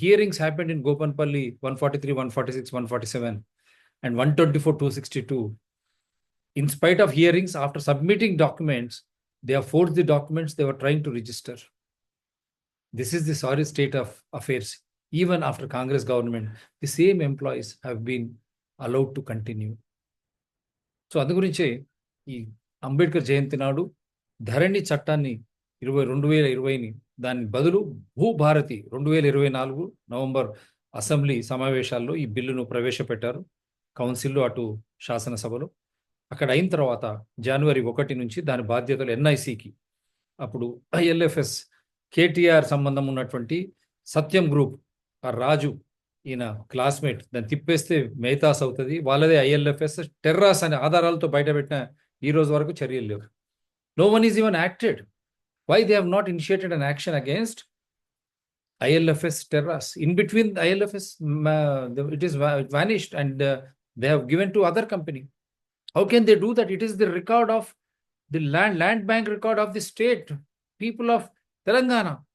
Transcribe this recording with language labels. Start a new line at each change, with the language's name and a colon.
English: Hearings happened in Gopanpalli 143, 146, 147 and 124, 262. In spite of hearings, after submitting documents, they have forged the documents they were trying to register. This is the sorry state of affairs. Even after Congress government, the same employees have been allowed to continue.
Telugu: So అందు గురించే ఈ అంబేద్కర్ జయంతి నాడు ధరణి చట్టాన్ని 2020ని దాని బదులు Bhubharati 2024 November assembly సమావేశాల్లో ఈ బిల్లును ప్రవేశపెట్టారు. కౌన్సిల్లో అటు శాసనసభలో. అక్కడ అయిన తర్వాత జనవరి 1 నుంచి దాని బాధ్యతలు ఎన్ఐసికి, అప్పుడు ఐఎల్ఎఫ్ఎస్ కేటీఆర్ సంబంధం ఉన్నటువంటి సత్యం గ్రూప్, ఆ రాజు ఈయన క్లాస్మేట్, దాన్ని తిప్పేస్తే మేతాస్ అవుతుంది, వాళ్ళదే ఐఎల్ఎఫ్ఎస్ టెర్రాస్ అనే ఆధారాలతో బయటపెట్టిన ఈ రోజు వరకు చర్యలు లేవు.
English: No one is even acted. Why they have not initiated an action against ILFS Terras? In between ILFS, it is vanished and they have given to other company. How can they do that? It is the record of the land bank record of the state, people of Telangana.